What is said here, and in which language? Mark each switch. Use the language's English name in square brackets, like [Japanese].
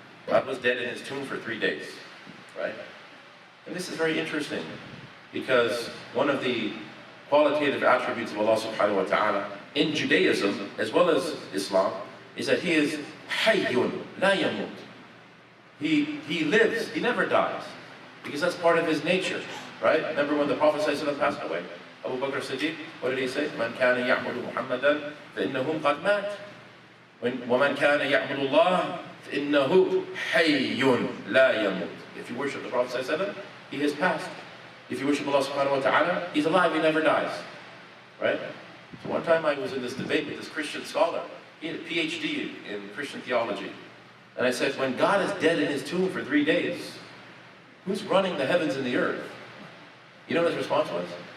[English] God was dead in his tomb for 3 days, right? And this is very interesting because one of the qualitative attributes of Allah subhanahu wa ta'ala in Judaism as well as Islam is that he is [Arabic] hayyun la yamut. [English] He lives, he never dies, because that's part of his nature, right? Remember when the Prophet ﷺ passed away? Abu Bakr Siddiq, what did he say? [Arabic] Man kana ya'budu Muhammadan فإنه قد مات. ومن كان يعبد الله فإنه حي لا يموت. [English] If you worship the Prophet ﷺ, he has passed. If you worship Allah subhanahu wa ta'ala, he's alive, he never dies. Right? So one time I was in this debate with this Christian scholar. He had a PhD in Christian theology. And I said, when God is dead in his tomb for 3 days, who's running the heavens and the earth? You know what his response was?